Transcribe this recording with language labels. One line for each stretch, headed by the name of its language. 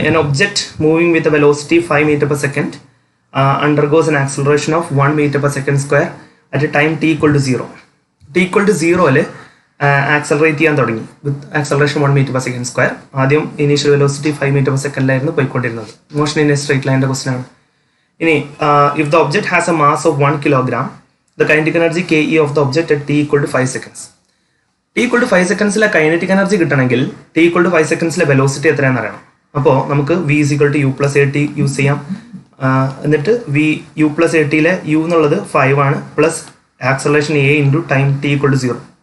English: An object moving with a velocity 5 meter per second undergoes an acceleration of 1 meter per second square at a time t equal to 0. t equal to 0
Malayalam: accelerate ചെയ്യാൻ തുടങ്ങി
English: With acceleration 1 meter per second square.
Malayalam: ആദ്യം initial velocity 5 meter per second ആയിരുന്നു പോയിക്കൊണ്ടിരുന്നത്. Motion in A straight ലൈൻ്റെ question ആണ്.
English: ഇനി if the object has a mass of 1 kilogram, the kinetic energy KE of the object at t equal to 5 seconds.
Malayalam: t equal to 5 secondsലെ kinetic energy കിട്ടണമെങ്കിൽ t equal to 5 secondsലെ velocity എത്രയാണെന്ന് അറിയണം. അപ്പോൾ നമുക്ക്
English: v is equal to u plus at
Malayalam: use ചെയ്യാം. എന്നിട്ട് u plus atയിലെ u എന്നുള്ളത് 5 ആണ്, plus acceleration a into time t equal to 0.